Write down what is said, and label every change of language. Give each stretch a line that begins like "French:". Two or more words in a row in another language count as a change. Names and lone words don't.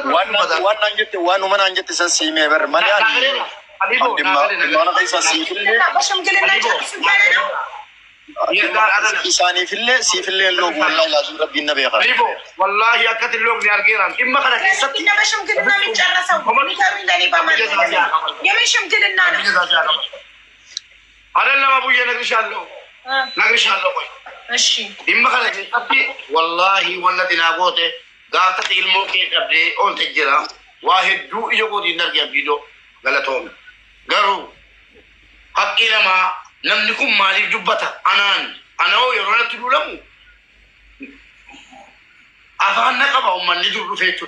Oromo: waan naan jette waan uma naan jette san siimee bar malee dhimma isaa isaaniifillee siifillee loogu wallaahi laazuu rabbiin na beeka. Wallaahi akkati loogni argeeraan dhimma kana keessatti nama shimgilinaa
Amharic: የሚጨረሰው ሚካሪ ለኔ በማለት የምን ሽምግልና ነው? አይደለም አቡዬ ነግርሻለሁ ቆይ እሺ
Oromo: dhimma kana keessatti wallaahi wallati naa goote gaafatti ilmoo kee qabdee oolte jira waa hedduu ija kootiin argee viidiyoo galatoome garuu haqqii namaa namni kun maaliif dubbata anoo yeroo natti duulamu afaan na qaba ummanni dur dhufee jechuudha.